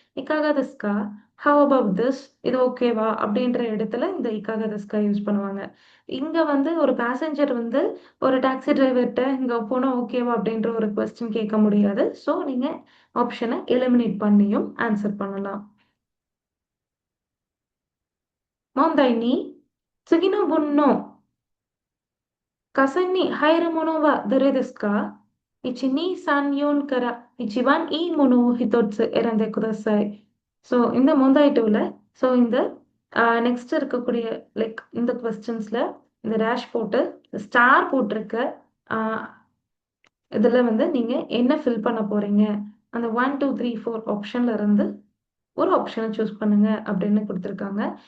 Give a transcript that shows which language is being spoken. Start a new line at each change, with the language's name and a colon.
Tamil: இக்காகா தெஸ்கா
English: how about this
Tamil: இது ஓகேவா அப்படின்ற இடத்துல இந்த
Japanese: இக்காகா தெஸ்கா
Tamil: யூஸ் பண்ணுவாங்க. இங்க வந்து ஒரு பேசஞ்சர் வந்து ஒரு டாக்ஸி டிரைவர்ட்ட இங்க போனா ஓகேவா அப்படின்ற ஒரு கொஸ்டின் கேட்க முடியாது. ஸோ நீங்க ஆப்ஷனை எலிமினேட் பண்ணியும் ஆன்சர் பண்ணலாம்.
Japanese: "問題に次の文の架線に入るものはどれですか ?1、2、3、4から一番いいものを一つ選んでください."
Tamil: ஸோ இந்த மொந்தாய் டூல ஸோ இந்த நெக்ஸ்ட் இருக்கக்கூடிய லைக் இந்த கொஸ்டின்ஸ்ல இந்த டேஷ் போட்டு ஸ்டார் போட்டிருக்க இதுல வந்து நீங்க என்ன ஃபில் பண்ண போறீங்க? அந்த 1, 2, 3, 4 ஆப்ஷன்ல இருந்து ஒரு ஆப்ஷன சூஸ் பண்ணுங்க அப்படின்னு குடுத்துருக்காங்க.